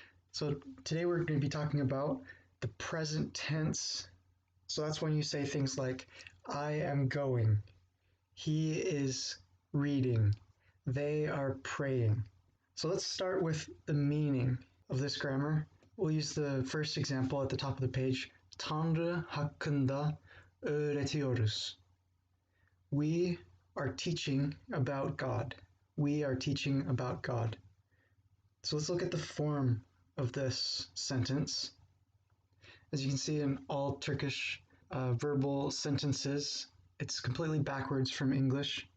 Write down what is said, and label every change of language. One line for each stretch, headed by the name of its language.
English: So today we're going to be talking about the present tense. So that's when you say things like, I am going, he is reading, they are praying. So let's start with the meaning of this grammar. We'll use the first example at the top of the page.
Turkish: Tanrı hakkında öğretiyoruz.
English: We are teaching about God. We are teaching about God. So let's look at the form of this sentence. As you can see in all Turkish verbal sentences, it's completely backwards from English.